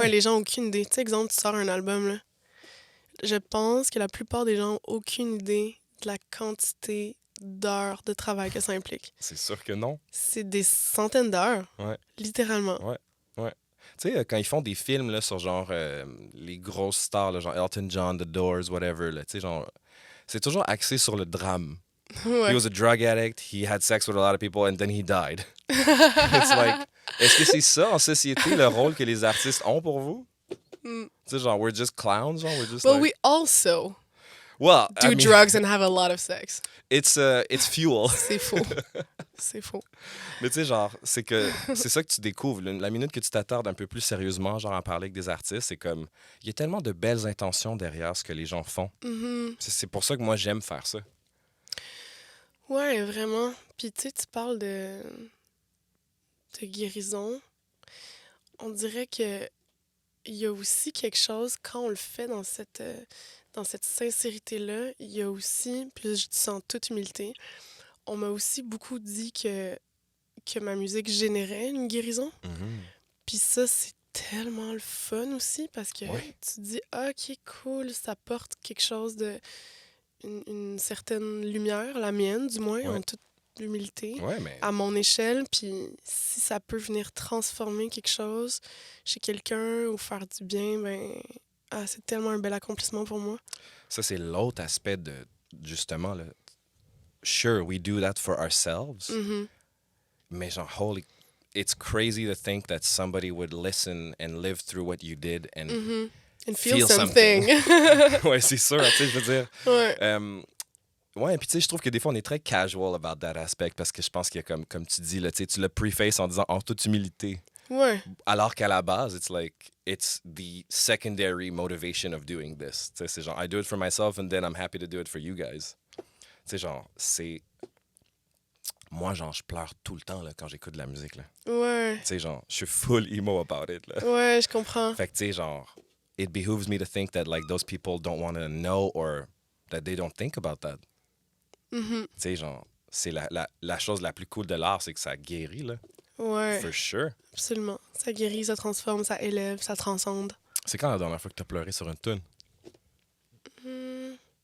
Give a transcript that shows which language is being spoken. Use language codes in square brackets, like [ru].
[fr] Ouais, les gens n'ont aucune idée. Tu sais, exemple, tu sors un album, là. Je pense que la plupart des gens n'ont aucune idée de la quantité d'heures de travail que ça implique. C'est sûr que non. C'est des centaines d'heures. Ouais. Littéralement. Ouais. Tu sais, quand ils font des films, là, sur, genre, les grosses stars, là, genre Elton John, The Doors, whatever, là, tu sais, genre... C'est toujours axé sur le drame. Ouais. [en] He was a drug addict, he had sex with a lot of people, and then he died. It's like, [fr] est-ce que c'est ça, en société, le rôle que les artistes ont pour vous? Tu sais, genre, [en] we're just clowns, genre, we're just Well, like... we also Well, do I mean, drugs and have a lot of sex. it's fuel. [fr] C'est faux. C'est faux. Mais tu sais, genre, c'est ça que tu découvres. La minute que tu t'attardes un peu plus sérieusement, genre, à parler avec des artistes, c'est comme, il y a tellement de belles intentions derrière ce que les gens font. C'est pour ça que moi, j'aime faire ça. Ouais, vraiment. Puis tu sais, tu parles de guérison. On dirait que il y a aussi quelque chose, quand on le fait dans cette sincérité-là, il y a aussi, puis je dis ça en toute humilité, on m'a aussi beaucoup dit que ma musique générait une guérison. Puis ça, c'est tellement le fun aussi, parce que Ouais. tu te dis, ah, ok, cool, ça porte quelque chose de... une certaine lumière, la mienne du moins, Ouais. en toute humilité, Ouais, mais... à mon échelle. Puis si ça peut venir transformer quelque chose chez quelqu'un ou faire du bien, ben c'est tellement un bel accomplissement pour moi. Ça, c'est l'autre aspect de, justement, là. [en] Sure, we do that for ourselves, [fr] mais genre, [en] it's crazy to think that somebody would listen and live through what you did and And feel Feel something. [fr] ouais, c'est sûr, tu sais, je veux dire. Ouais. Ouais, puis tu sais, je trouve que des fois, on est très [en] casual about that aspect [fr] parce que je pense qu'il y a comme tu dis, là, tu sais, tu l'as preface en disant en toute humilité. Ouais. Alors qu'à la base, [en] it's the secondary motivation of doing this. [fr] Tu sais, c'est genre, [en] I do it for myself and then I'm happy to do it for you guys. [fr] Tu sais, genre, c'est... Moi, genre, je pleure tout le temps là, quand j'écoute de la musique, là. Ouais. Tu sais, genre, je suis full emo [en] about it, [fr] là. Ouais, je comprends. Fait que, tu sais, genre, [en] it behooves me to think that, like, those people don't want to know or that they don't think about that. Mhm. [fr] Tu sais, genre, c'est la chose la plus cool de l'art, c'est que ça guérit, là. Ouais, [en] For sure. [fr] absolument. Ça guérit, ça transforme, ça élève, ça transcende. C'est quand la dernière fois que t'as pleuré sur une tune? Hmm.